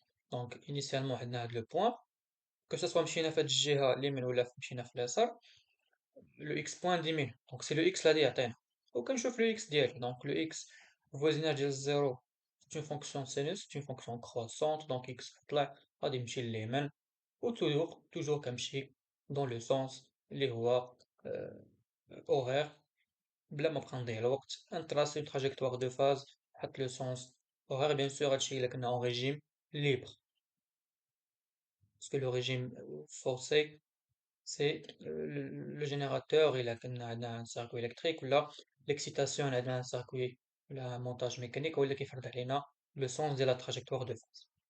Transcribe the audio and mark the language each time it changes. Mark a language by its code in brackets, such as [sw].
[fr] Donc initialement on a le point, que ce soit [ar] مشينا في هاد الجهة اليمين ولا مشينا في اليسار, [fr] le x point diminue. Donc c'est le x là [ar] اللي عطينا. وكنشوف [fr] le x ديالي. Donc le x voisinage ديال 0 c'est une fonction sinus, c'est une fonction croissante, donc x [ar] طلع غادي يمشي لليمين. [fr] Ou toujours [ar] كنمشي [fr] dans le sens [ar] اللي هو horaire, بلا ما بقى نضيع الوقت. نتراسي [fr] une trajectoire de phase, [ar] نحط [fr] le sens horaire. Bien sûr [ar] هادشي إلا كنا [fr] en régime libre, parce que le régime forcé c'est le générateur il a un circuit électrique, ou là l'excitation elle a un circuit, un montage mécanique, ou là qui fait le sens de la trajectoire de phase.